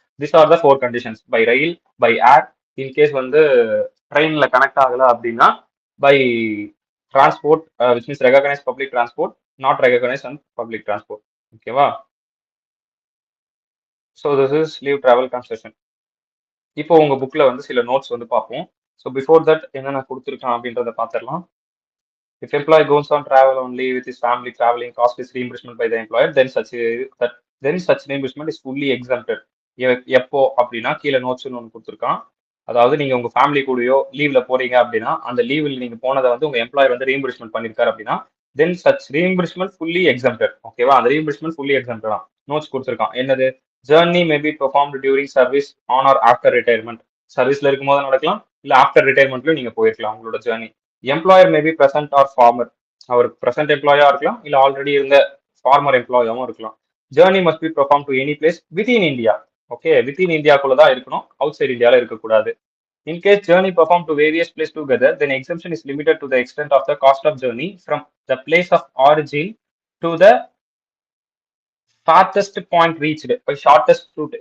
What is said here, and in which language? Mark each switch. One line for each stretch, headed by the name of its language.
English: this are the four conditions by rail, by air, in case
Tamil: வந்து ட்ரெயின்ல connect ஆகல அப்படின்னா
English: By transport which means recognise public transport, not recognise and public transport. ஓகேவா? So this is leave travel concession.
Tamil: இப்போ உங்க புக்ல வந்து சில நோட்ஸ் வந்து பார்ப்போம். ஸோ பிஃபோர் தட் என்னென்ன கொடுத்துருக்கான் அப்படின்றத பார்த்துடலாம்.
English: If employee goes on travel only with his family, traveling cost is reimbursement by the employer, then such reimbursement is fully exempted.
Tamil: எப்போ அப்படின்னா கீழே நோட்ஸ்னு ஒன்று கொடுத்துருக்கான். அதாவது நீங்க உங்க ஃபேமிலி கூடயோ லீவ்ல போறீங்க அப்படின்னா அந்த லீவில் நீங்க போனதை வந்து உங்க எம்ப்ளாயர் வந்து ரீஎம்பர்ஸ்மெண்ட் பண்ணிருக்காரு அப்படின்னா
English: Then such reimbursement fully exempted.
Tamil: ஓகேவா? அந்த ரீஎம்பர்ஸ்மெண்ட் ஃபுல்லி எக்ஸம்டட் தான். நோட்ஸ் கொடுத்துருக்கான். என்னது?
English: Journey may be performed during service on or after retirement.
Tamil: சர்வீஸ்ல இருக்கும்போது நடக்கலாம், இல்ல ஆஃப்டர் ரிட்டையர்மெண்ட்லயும் நீங்க போயிருக்கலாம் உங்களோட journey.
English: Employer may be present or former.
Tamil: Our present எம்ப்ளாயா இருக்கலாம், இல்ல ஆல்ரெடி இருந்த ஃபார்மர் எம்ப்ளாயாவும் இருக்கலாம்.
English: Journey must be perform to any place within India.
Tamil: Okay, within இந்தியாக்குள்ள தான் இருக்கணும், அவுட் சைட் இந்தியால இருக்கக்கூடாது.
English: In case journey performed to various places together, then exemption is limited to the extent of the cost of journey from the place of origin to the farthest point reached by shortest route.